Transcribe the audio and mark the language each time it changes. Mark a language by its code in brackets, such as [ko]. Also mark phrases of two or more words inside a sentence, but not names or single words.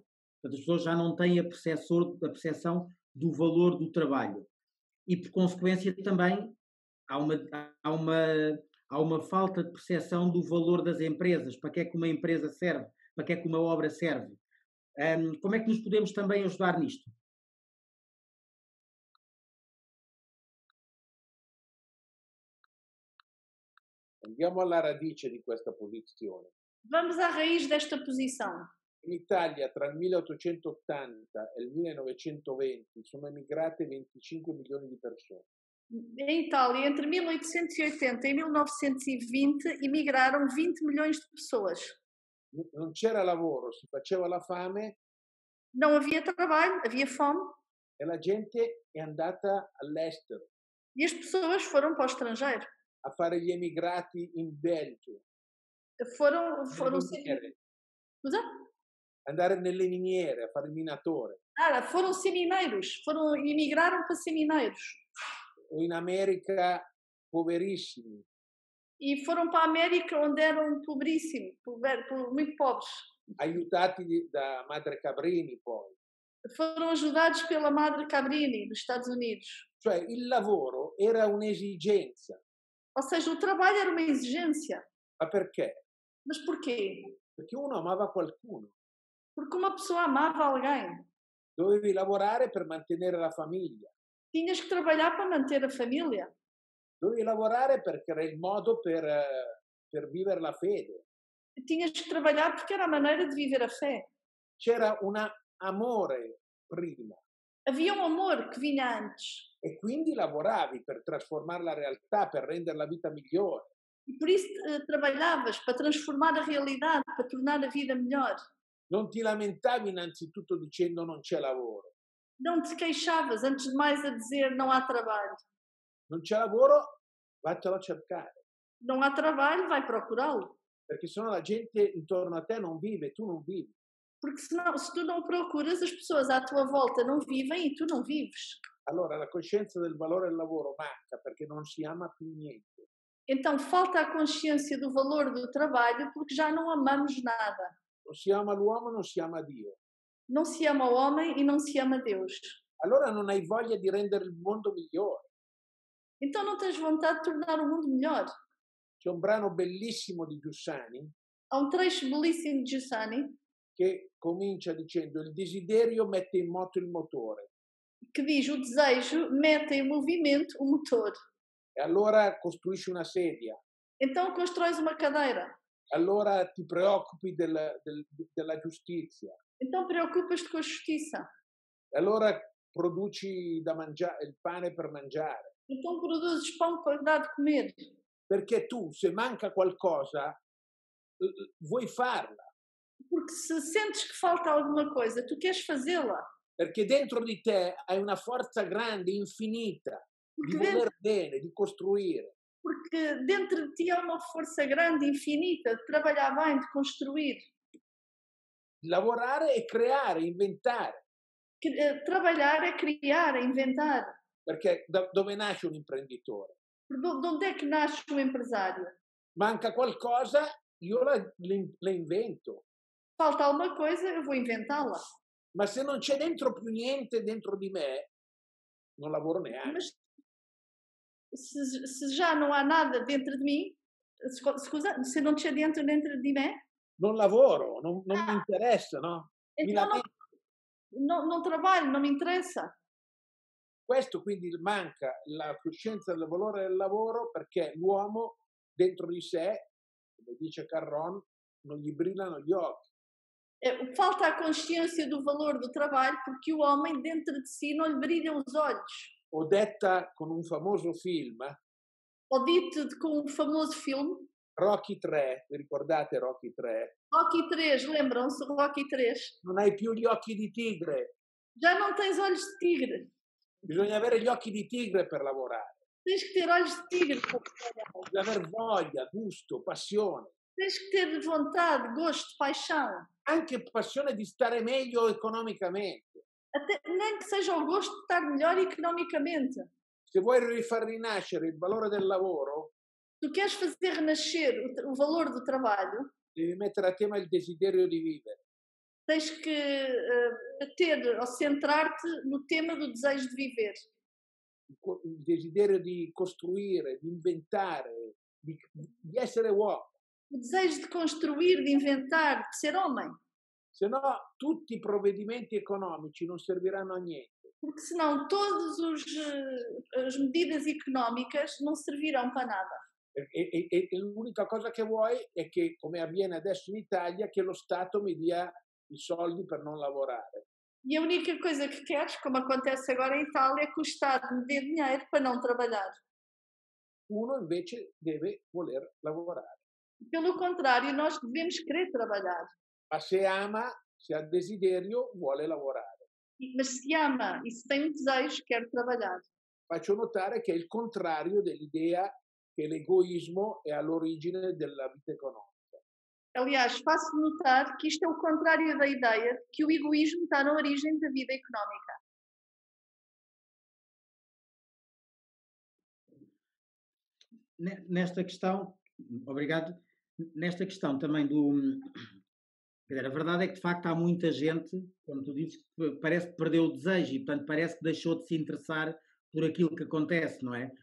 [pt] Portanto, as pessoas já não têm a percepção do valor do trabalho. E, por consequência, também há uma falta de percepção do valor das empresas, para que é que uma empresa serve, para que é que uma obra serve. Como é que nos podemos também ajudar nisto? [it] Andiamo alla radice di questa posizione. [pt] Vamos à raiz desta posição. [it] In Italia tra il 1880 e il 1920 sono emigrate 25 milioni di persone. [pt] Em Itália, entre 1880 e 1920, emigraram 20 milhões de pessoas. [it] Non c'era lavoro, si faceva la fame [pt] Não havia trabalho, havia fome [it] e la gente è andata all'estero [pt] e as pessoas foram para o estrangeiro. [it] a fare gli emigrati in Belgio, [pt] Foram [it] miniere, Scusa? andare nelle miniere a fare il minatore, [pt] Foram ser mineiros, emigraram para ser mineiros. [it] o in America poverissimi, [pt] E foram para a América, onde eram pobríssimos, muito pobres. [it] aiutati da Madre Cabrini poi. [pt] Foram ajudados pela Madre Cabrini, dos Estados Unidos. [it] Cioè il lavoro era un'esigenza. [pt] Ou seja, o trabalho era uma exigência. [it] Ma perché? [pt] Mas porquê? [it] Perché uno amava qualcuno. [pt] Porque uma pessoa amava alguém. [it] Dovevi lavorare per mantenere la famiglia. [pt] Tinhas que trabalhar para manter a família. [it] Dovevi lavorare perché era il modo per vivere la fede. [pt] Tinhas que trabalhar porque era a maneira de viver a fé. [it] C'era un amore prima [pt] Havia um amor que vinha antes. [it] e quindi lavoravi per trasformare la realtà, per rendere la vita migliore. [pt] E por isso trabalhavas para transformar a realidade, para tornar a vida melhor. [it] Non ti lamentavi innanzitutto dicendo non c'è lavoro. [pt] Não te queixavas, antes de mais, a dizer não há trabalho. [it] Non c'è lavoro, vattelo a cercare. [pt] Não há trabalho, vai procurá-lo. [it] Perché sennò la gente intorno a te non vive, tu non vivi. [pt] Porque senão, se tu não procuras, as pessoas à tua volta não vivem e tu não vives. [it] Allora la coscienza del valore del lavoro manca perché non si ama più niente. [pt] Então falta a consciência do valor do trabalho porque já não amamos nada. [it] Non si ama l'uomo, non si ama Dio. [pt] Não se ama o homem e não se ama Deus. [it] Allora non hai voglia di rendere il mondo migliore. [pt] Então não tens vontade de tornar o mundo melhor. [it] C'è un brano bellissimo di Giussani [pt] Há um trecho belíssimo de Giussani [it] che comincia dicendo il desiderio mette in moto il motore [pt] que diz: o desejo mete em movimento o motor. [it] e allora costruisci una sedia, [pt] Então constróis uma cadeira. [it] allora ti preoccupi della giustizia, [pt] Então preocupas-te com a justiça. [it] e allora produci da mangiare, il pane per mangiare. [pt] Então produzes pão para dar de comer. [it] Perché tu, se manca qualcosa, vuoi farla. [pt] Porque se sentes que falta alguma coisa, tu queres fazê-la. [it] Perché dentro di te hai una forza grande, infinita, di voler bene, di costruire. [pt] Porque dentro de ti há uma força grande, infinita, de trabalhar bem, de construir. [it] Di lavorare e creare, inventare. [pt] Trabalhar é criar, é inventar. [it] Perché dove nasce un imprenditore? [pt] De onde é que nasce um empresário? [it] Manca qualcosa, io la invento. [pt] Falta alguma coisa, eu vou inventá-la. [it] Ma se non c'è dentro più niente dentro di me, non lavoro neanche. [pt] Mas se já não há nada dentro de mim, scusa, se não [it] c'è dentro di me, Non lavoro, non mi interessa, no? Mi [pt] então não trabalho, não me interessa. [it] Questo quindi manca la coscienza del valore del lavoro perché l'uomo dentro di sé, come dice Carron, non gli brillano gli occhi. [pt] Falta a consciência do valor do trabalho porque o homem dentro de si não lhe brilham os olhos. [it] O detta con un famoso film, [pt] Ou dito com um famoso filme, [it] Rocky 3, vi ricordate Rocky 3? [pt] Rocky 3, lembram-se do Rocky 3? [it] Non hai più gli occhi di tigre, [pt] Já não tens olhos de tigre. [it] bisogna avere gli occhi di tigre per lavorare, [pt] Tens que ter olhos de tigre para trabalhar. [it] bisogna aver voglia, gusto, passione, [pt] Tens que ter vontade, gosto, paixão. [it] anche passione di stare meglio economicamente. [pt] Até, nem que seja o gosto de estar melhor economicamente. [it] Se vuoi rifar rinascere il valore del lavoro, [pt] Tu queres fazer renascer o valor do trabalho, [it] devi mettere a tema il desiderio di vivere. [pt] tens que ter ou centrar-te no tema do desejo de viver. [it] Il desiderio di costruire, di inventare, di essere uomo. [pt] O desejo de construir, de inventar, de ser homem. [it] Se no tutti i provvedimenti economici non serviranno a niente. [pt] Porque senão todas as medidas económicas não servirão para nada. [it] E l'unica cosa che vuoi è che, come avviene adesso in Italia, che lo Stato mi dia i soldi per non lavorare. [pt] E a única coisa que queres, como acontece agora em Itália, é que o Estado me dê dinheiro para não trabalhar. [it] Uno invece deve voler lavorare. [pt] Pelo contrário, nós devemos querer trabalhar. [it] Ma se ama, se ha desiderio, vuole lavorare. [pt] Mas se ama e se tem um desejo, quer trabalhar. [it] Faccio notare che è il contrario dell'idea che l'egoismo è all'origine della vita economica. [pt] Aliás, faço notar que isto é o contrário da ideia de que o egoísmo está na origem da vida económica. Nesta questão, obrigado, nesta questão também a verdade é que de facto há muita gente, como tu dizes, que parece que perdeu o desejo e portanto parece que deixou de se interessar por aquilo que acontece, não é?